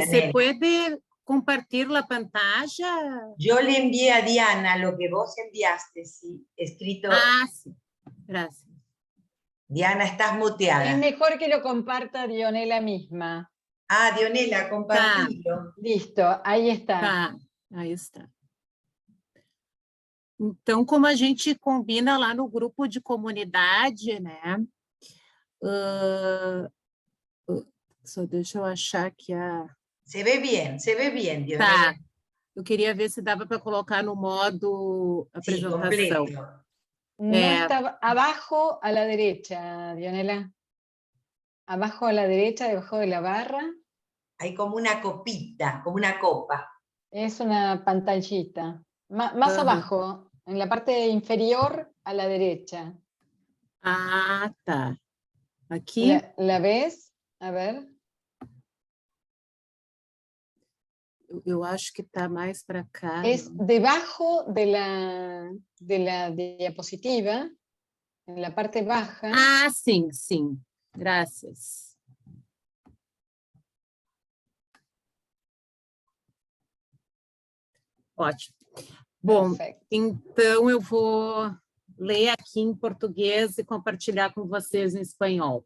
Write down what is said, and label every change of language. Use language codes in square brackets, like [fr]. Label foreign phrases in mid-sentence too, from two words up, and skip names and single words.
[es] ¿Se puede compartir la pantalla? Yo le envié a Diana lo que vos enviaste, sí, escrito. Ah, sí. Gracias. Diana, estás muteada. Es mejor que lo comparta Dionela misma. Ah, Dionela, compartilo. Listo, ahí está. [pt] Tá, aí está. Então, como a gente combina lá no grupo de comunidade, né? Só deixa eu achar aqui a... [es] Se ve bien, Dionela. [pt] Tá. Eu queria ver se dava para colocar no modo apresentação. [es] Sí, completo. No está abajo a la derecha, Dionela. Abajo a la derecha, debajo de la barra. Hay como una copita, como una copa. Es una pantallita. Más abajo, en la parte inferior a la derecha. [pt] Ah, tá. Aqui? [es] ¿La ves? A ver. [pt] Eu acho que está mais para cá. [es] Es debajo de la diapositiva, en la parte baja. [pt] Ah, sim, sim. Graças. Ótimo. Bom, [es] Perfecto. [pt] então eu vou ler aqui em português e compartilhar com vocês em espanhol.